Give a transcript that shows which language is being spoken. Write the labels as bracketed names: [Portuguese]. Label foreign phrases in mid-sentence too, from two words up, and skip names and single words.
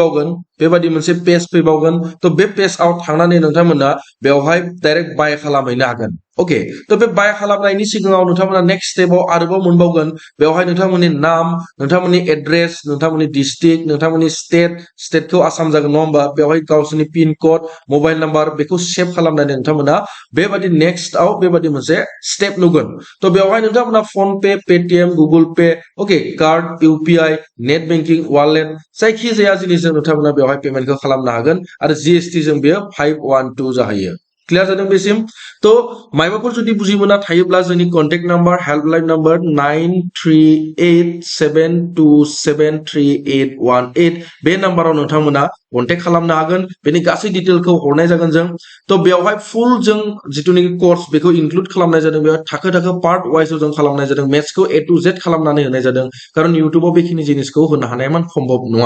[Bodo] फैबावगोन तो बे पेजआव थांनानै नोंथांमोना बेवहाय [English] direct buy [Bodo] खालामहैनो हागोन ओके तो बे बाय खालामनायनि सिगाङाव नोंथांमोना [English] next step [Bodo] आरोबाव मोनबावगोन बेवहाय नोंथांमोननि नाम नोंथांमोननि एड्रेस नोंथांमोननि डिस्ट्रिक्ट नोंथांमोननि स्टेटखौ आसाम जागोन नङा होमबा बेवहाय गावसोरनि [English] pin code mobile number [Bodo] बेखौ सेभ खालामनानै नोंथांमोना बेबादि नेक्स्टआव बेबादि मोनसे स्टेप नुगोन तो बेवहाय नोंथांमोना फोन पे पेटीएम गुगल पे ओके [English] card UPI net banking wallet [Bodo] जायखि जाया जिनिसजों नोंथांमोना बेवहाय पेमेन्टखौ खालामनो हागोन आरो जीएसटी जों बेयो 512 जाहैयो क्लियार जादों बेसिम तो मायबाफोर जुदि बुजि मोना थायोब्ला जोंनि [English] contact number helpline number [Bodo] 9387273818 बे नाम्बाराव नोंथांमोना कन्टेक्ट खालामनो हागोन बेनि गासै डिटेलखौ हरनाय जागोन जों तो बेवहाय फुल जों जितुनिकि कोर्स बेखौ इनक्लुड खालामनाय जादों बेयाव थाखो [English] part wise [Bodo] जों खालामनाय जादों मेथ्सखौ [English] A to Z [Bodo] खालामनानै होनाय जादों कारण इउट्यूबाव बेखिनि जिनिसखौ होनो हानाया मान सम्भव नङा